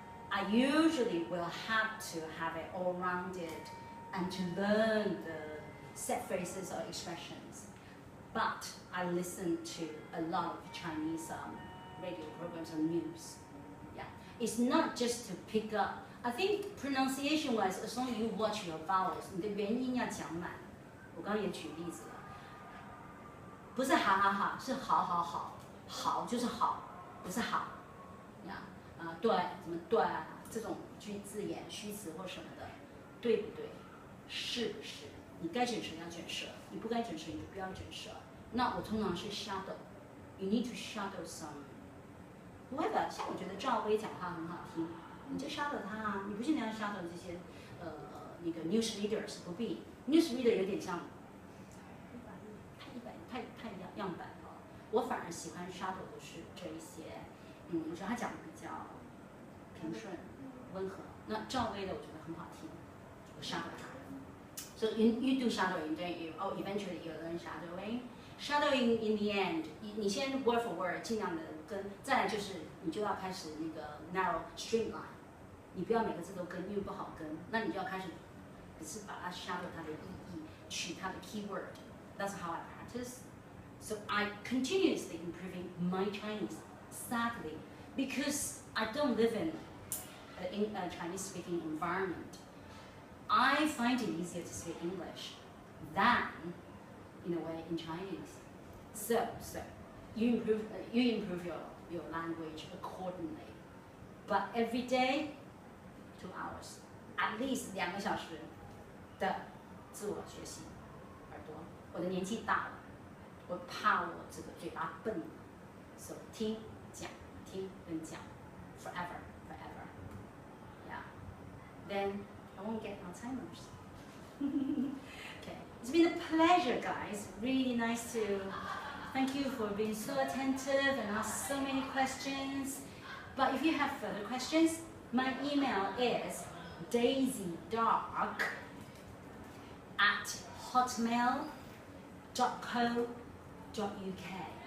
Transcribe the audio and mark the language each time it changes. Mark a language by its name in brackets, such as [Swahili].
[English] I usually will have to have it all rounded and to learn the set phrases or expressions. But I listen to a lot of Chinese radio programs on news. Yeah, it's not just to pick up I think pronunciation wise, as long as you watch your vowels， [Chinese] 你的元音要讲满。我刚刚也举例子了，不是哈哈哈，是好好好，好就是好，不是好，呀对，怎么对啊？这种字眼、虚词或什么的，对不对？是不是？你该卷舌要卷舌，你不该卷舌你就不要卷舌。那我通常是 shadow， [English] you need to shadow some whoever。 [Chinese] 像我觉得赵薇讲话很好听，你就 shadow 她啊，你不见得要 shadow 这些那个 news readers， 不必 news reader 有点像太样板了。我反而喜欢 shadow 的是这一些，我觉得他讲的比较平顺、温和。那赵薇的我觉得很好听，我 shadow 她。 [English] So you do shadowing, don't you? Oh, eventually you learn shadowing. Shadowing in the end， [Chinese] 你先 [English] word for word [Chinese] 尽量的跟，再来就是你就要开始那个 [English] narrow streamline， [Chinese] 你不要每个字都跟，因为不好跟，那你就要开始，只是把它 shadow 它的意义，取它的 keyword. [English] That's how I practice. So I continuously improving my Chinese, sadly, because I don't live in a Chinese-speaking environment. I find it easier to speak English than, in a way, in Chinese. So you improve your language accordingly. But every day, 2 hours, at least [Chinese] 2个小时的自我学习。耳朵，我的年纪大了，我怕我这个嘴巴笨了，所以听讲听跟讲 forever. [English] Yeah. Then I won't get Alzheimer's. Okay, it's been a pleasure, guys. Really nice to thank you for being so attentive and ask so many questions. But if you have further questions, my email is daisydark@hotmail.co.uk.